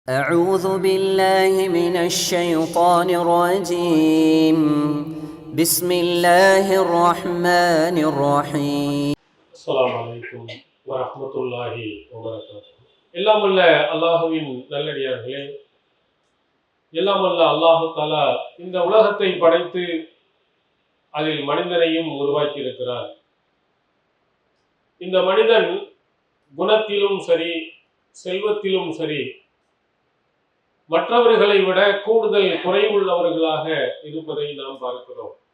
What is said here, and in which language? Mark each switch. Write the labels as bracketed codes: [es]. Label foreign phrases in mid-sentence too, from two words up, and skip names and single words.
[ar] أعوذ بالله من الشيطان الرجيم بسم الله الرحمن الرحيم السلام عليكم ورحمة الله وبركاته. [ta] எல்லாம் வல்ல அல்லாஹுவின் நல்லடியார்களே, எல்லாம் வல்ல [ar] الله تعالى [ta] இந்த உலகத்தை படைத்து அதில் மனிதனையும் உருவாக்கி இருக்கிறார். இந்த மனிதன் குணத்திலும் சரி, செல்வத்திலும் சரி, மற்றவர்களை விட கூடுதல் குறைவுள்ளவர்களாக இருப்பதை நாம் பார்க்கிறோம்.